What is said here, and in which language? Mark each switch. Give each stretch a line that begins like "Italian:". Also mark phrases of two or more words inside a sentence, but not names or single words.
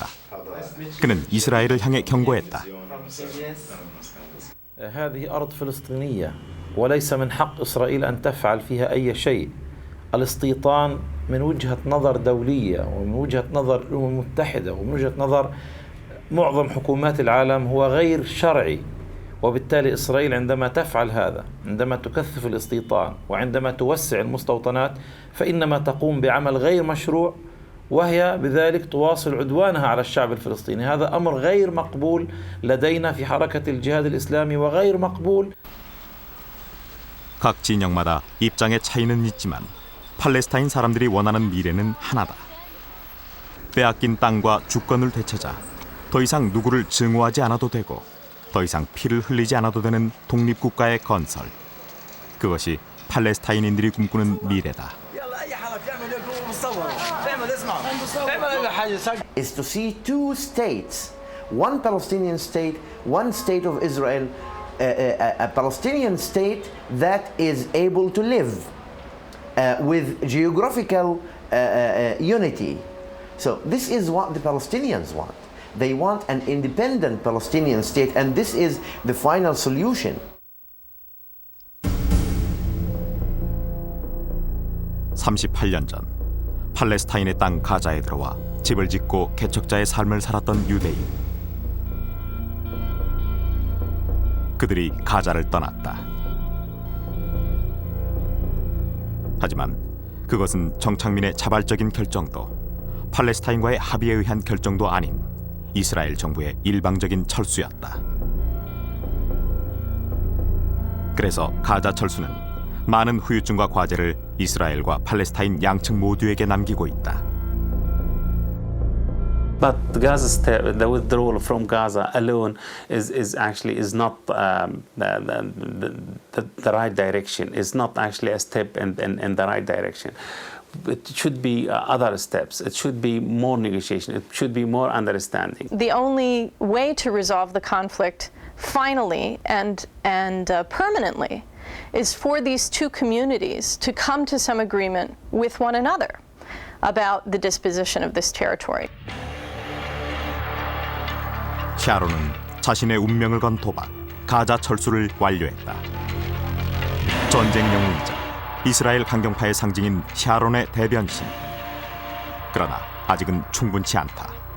Korean: 그는 이스라엘을 향해 경고했다.
Arabic: هذه أرض فلسطينية وليس من حق إسرائيل أن تفعل فيها أي شيء. الاستيطان من وجهة نظر دولية ومن وجهة نظر الأمم المتحدة ومن وجهة نظر معظم حكومات العالم هو غير شرعي. وبالتالي إسرائيل عندما تفعل هذا، عندما تكثف الاستيطان وعندما توسع المستوطنات فإنما تقوم بعمل غير مشروع وهي بذلك تواصل عدوانها على الشعب الفلسطيني. هذا أمر غير مقبول لدينا في حركة الجهاد الإسلامي وغير مقبول.
Korean: 각 진영마다 입장의 차이는 있지만 팔레스타인 사람들이 원하는 미래는 하나다. 빼앗긴 땅과 주권을 되찾아 더 이상 누구를 증오하지 않아도 되고 더 이상 피를 흘리지 않아도 되는 독립국가의 건설. 그것이 팔레스타인인들이 꿈꾸는 미래다.
English: Is to see two states, one Palestinian state, one state of Israel, a Palestinian state that is able to live with geographical unity. So this is what the Palestinians want. They want an independent Palestinian state, and this is the final solution.
Korean: 38년 전 팔레스타인의 땅 가자에 들어와 집을 짓고 개척자의 삶을 살았던 유대인. 그들이 가자를 떠났다. 하지만 그것은 정착민의 자발적인 결정도 팔레스타인과의 합의에 의한 결정도 아닌 이스라엘 정부의 일방적인 철수였다. 그래서 가자 철수는 많은 후유증과 과제를 이스라엘과 팔레스타인 양측 모두에게 남기고 있다.
English: But the Gaza Strip, the withdrawal from Gaza alone is not the right direction. It's not actually a step in the right direction. It should be other steps. It should be more negotiation. It should be more understanding. The only way to resolve the conflict finally and permanently is for these two communities to come to some agreement with one another about the disposition of this territory.
Korean: 샤론은 자신의 운명을 건 도박, 가자 철수를 완료했다. 전쟁 영웅이자 이스라엘 강경파의 상징인 샤론의 대변신. 그러나 아직은 충분치 않다.